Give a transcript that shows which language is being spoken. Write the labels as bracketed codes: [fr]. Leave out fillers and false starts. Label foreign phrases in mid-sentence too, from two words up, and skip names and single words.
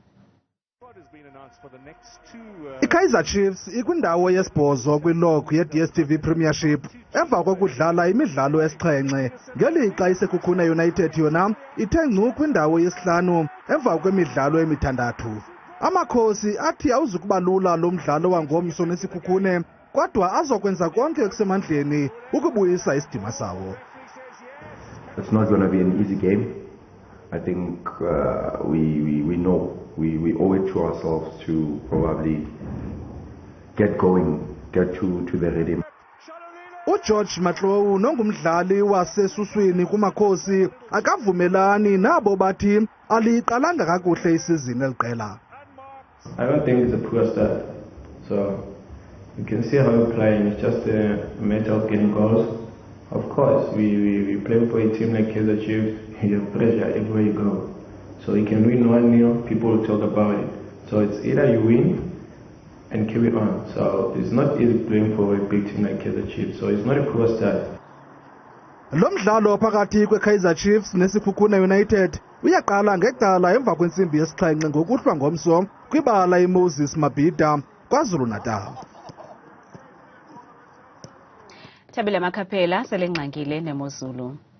[xh] I-Kaizer Chiefs ikwindawo yesibhozo kwilog ye-DStv Premiership emva kokudlala imidlalo esixhenxe, ngelixa isekhukhune United yona ithe ngcu kwindawo yesihlanu emva kwemidlalo emithandathu. Amakhosi athi awuzukuba lula lo mdlalo wangomso nesikhukhune, kodwa azokwenza konke okusemandleni ukubuyisa isidima sawo. [en] It's not going to be an easy game. I think we know we owe it to ourselves to probably get going, get to the rhythm. [xh] uGeorge Matlou nongumdlali wasesuswini kumakhosi akavumelani nabo bathi aliqalanga kakuhle isizini eliqela. [en] I don't think it's a poor start. So you can see how we're playing. It's just a matter of getting goals. Of course, we play for a team like Kaizer Chiefs. You have pressure everywhere you go. So you can win 1-0, people will talk about it. So it's either you win and carry on. So it's not easy playing for a big team like Kaizer Chiefs. So it's not a poor start. [xh] Lo mdlalo phakathi kweKaizer Chiefs nesikhukhune United uyaqala ngecala emva kwensimbi yesixhenxe ngokuhlwa ngomso kwibala iMoses Mabhida KwaZulu-Natal. Thabile Makhaphela selengxangile nemozulu.